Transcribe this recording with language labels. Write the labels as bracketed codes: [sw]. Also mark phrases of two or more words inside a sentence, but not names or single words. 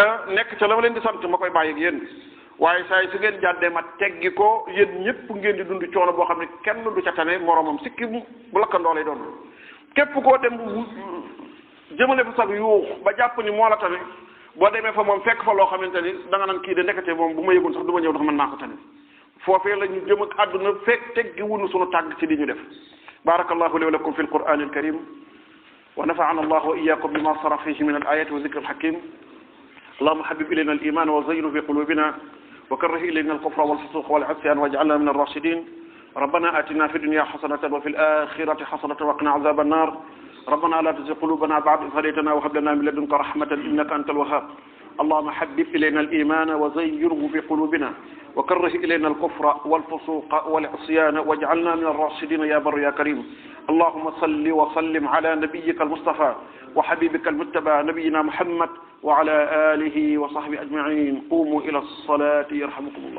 [wo] nekk ca la ma leen di sant ma koy bàyyi ak yéen waaye saa yi su ngeen jàddee ma teggi ko yéen ñëpp ngeen di dund coono boo xam ne kenn du ca tane moromam sikki bu lakkandoo lay doon képp koo dem jëmale fa sax yuux ba jàpp ni moo la tane boo demee fa moom fekk fa loo xamante ni da nga naan kii de nekkate moom bu ma yëgoon sax du ma ñëw ndax mën naa ko tane foofee la ñu jëm ak àdduna fekk teggi wunu sunu tàgg ci li ñu def [ar] بارك الله لي ولكم في القرآن الكريم ونفعنا الله وإياكم بما صرف فيه من الآيات والذكر الحكيم اللهم حبب إلينا الإيمان وزينه في قلوبنا وكره إلينا الكفر والفسوق والعصيان واجعلنا من الراشدين ربنا آتنا في الدنيا حسنة وفي الآخرة حسنة وقنا عذاب النار ربنا لا تزغ قلوبنا بعد إذ هديتنا وهب لنا من لدنك رحمة إنك أنت الوهاب اللهم حبب إلينا الإيمان وزينه في قلوبنا وكره إلينا الكفر والفسوق والعصيان واجعلنا من الراشدين يا بر يا كريم اللهم صل وسلم على نبيك المصطفى وحبيبك المتبى نبينا محمد وعلى آله وصحبه أجمعين قوموا إلى الصلاة يرحمكم الله